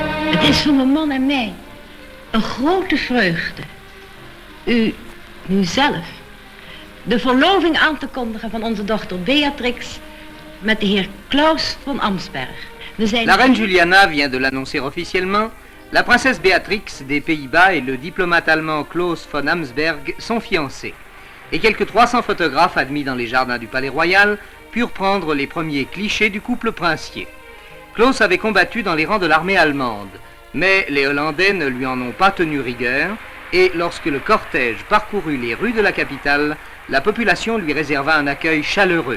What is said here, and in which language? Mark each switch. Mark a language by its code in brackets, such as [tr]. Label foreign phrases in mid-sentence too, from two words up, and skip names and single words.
[nl] Het is voor mijn man en mij een grote vreugde nu zelf de verloving aan te kondigen van onze dochter Beatrix met de heer Klaus von Amsberg. [fr] La reine Juliana vient de l'annoncer officiellement. La princesse Béatrix des Pays-Bas et le diplomate allemand Klaus von Amsberg sont fiancés. Et quelques 300 photographes admis dans les jardins du Palais Royal purent prendre les premiers clichés du couple princier. Klaus avait combattu dans les rangs de l'armée allemande, mais les Hollandais ne lui en ont pas tenu rigueur, et lorsque le cortège parcourut les rues de la capitale, la population lui réserva un accueil chaleureux.